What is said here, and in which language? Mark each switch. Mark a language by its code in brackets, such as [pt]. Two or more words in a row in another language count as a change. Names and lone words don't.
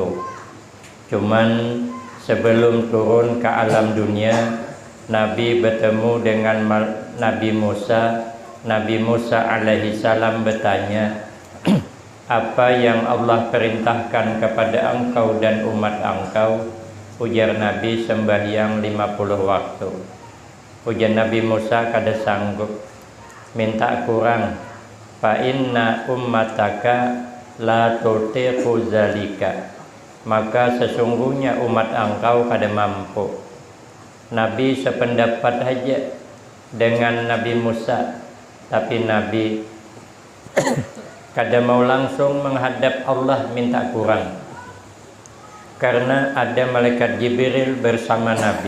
[id] Cuman sebelum turun ke alam dunia, Nabi bertemu dengan Nabi Musa. Nabi Musa [ar] عليه السلام [id] bertanya, apa yang Allah perintahkan kepada engkau dan umat engkau? Ujar Nabi, sembahyang 50 waktu. Ujar Nabi Musa, kada sanggup, minta kurang. [ar] فإن أمتك لا تطيق ذلك, [id] maka sesungguhnya umat engkau kada mampu. Nabi sependapat saja dengan Nabi Musa, tapi Nabi kada mau langsung menghadap Allah minta kurang, karena ada malaikat Jibril bersama Nabi.